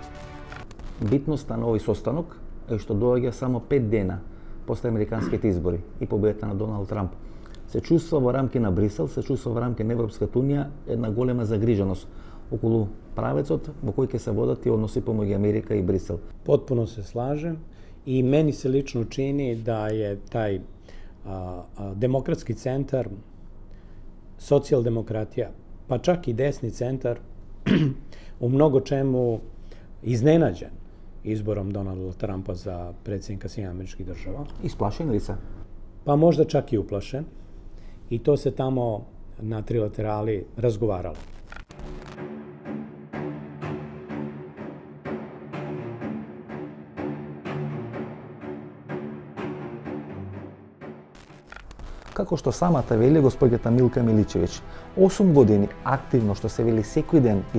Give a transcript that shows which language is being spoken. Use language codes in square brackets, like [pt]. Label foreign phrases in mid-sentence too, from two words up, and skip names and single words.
[mk] Битноста на овој состанок е што доаѓа само 5 дена после американските избори и победата на Доналд Трамп. Се чувства во рамки на Брисел, се чувства во рамки на Европската унија една голема загриженост околу правецот во кој ќе се водат и односи помеѓу Америка и Брисел. [sr] Potpuno se slažem i meni se lično čini da je taj demokratski centar, socijaldemokratija, pa čak i desni centar u mnogo čemu iznenađen izborom Donalda Trumpa za predsjednika Sjedinjenih Američkih Država. Isplašeni li se? Pa možda čak i uplašen. I to se tamo na trilaterali razgovaralo. [mk] Како што самата вели госпоѓата Милка Миличевиќ, 8 години активно што се вели секој ден ги